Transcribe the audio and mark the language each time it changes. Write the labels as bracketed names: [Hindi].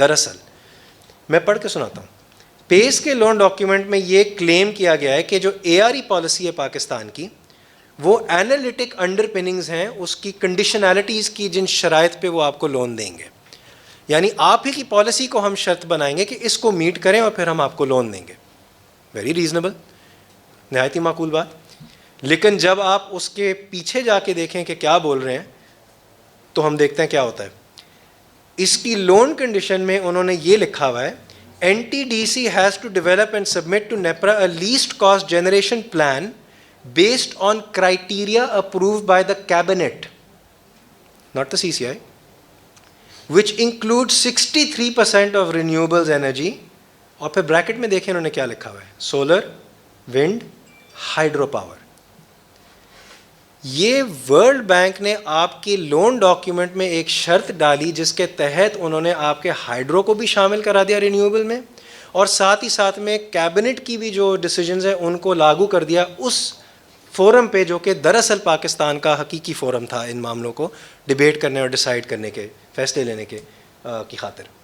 [Urdu] دراصل میں پڑھ کے سناتا ہوں. پیس کے لون ڈاکیومنٹ میں یہ کلیم کیا گیا ہے کہ جو ARE پالیسی ہے پاکستان کی, وہ اینالیٹک انڈر پننگز ہیں اس کی کنڈیشنالٹیز کی, جن شرائط پہ وہ آپ کو لون دیں گے. یعنی آپ ہی کی پالیسی کو ہم شرط بنائیں گے کہ اس کو میٹ کریں اور پھر ہم آپ کو لون دیں گے. [English] very reasonable, [Urdu] نہایت ہی معقول بات. لیکن جب آپ اس کے پیچھے جا کے دیکھیں کہ کیا بول رہے ہیں تو ہم دیکھتے ہیں کیا ہوتا ہے. اس کی لون کنڈیشن میں انہوں نے یہ لکھا ہوا ہے, [English] NTDC has to develop and submit to NEPRA a least cost generation plan based on criteria approved by the cabinet, not the CCI, which includes 63% of renewables energy. [Urdu] اور پھر بریکٹ میں دیکھیں انہوں نے کیا لکھا ہوا ہے, سولر, ونڈ, ہائیڈرو پاور. یہ ورلڈ بینک نے آپ کی لون ڈاکیومنٹ میں ایک شرط ڈالی جس کے تحت انہوں نے آپ کے ہائیڈرو کو بھی شامل کرا دیا رینیویبل میں, اور ساتھ ہی ساتھ میں کیبنٹ کی بھی جو ڈیسیجنز ہیں ان کو لاگو کر دیا اس فورم پہ جو کہ دراصل پاکستان کا حقیقی فورم تھا ان معاملوں کو ڈیبیٹ کرنے اور ڈیسائیڈ کرنے کے, فیصلے لینے کے کی خاطر.